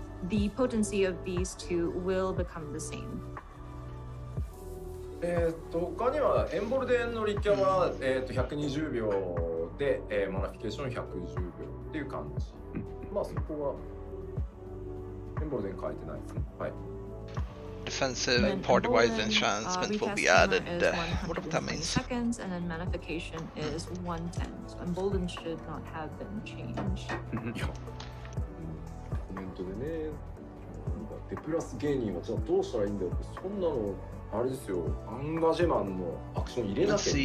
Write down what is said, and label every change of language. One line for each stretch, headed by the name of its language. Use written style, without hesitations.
English: The potency of these two will become the same.
Japanese: 他にはエンボルデンのリキャは、120秒で、マナフィケーション110秒っていう感じ。まあそこはエンボルデン書いてないですね。はい。
English: Defensive party-wise enchantment will be added. Whatever that means. Seconds, and then manification is 110. So emboldened should not have been changed.
Japanese: コメントでね、デプラス芸人はじゃあどうしたらいいんだよって、そんなのあれですよ、アンガジェマンのアクション入れなきゃ。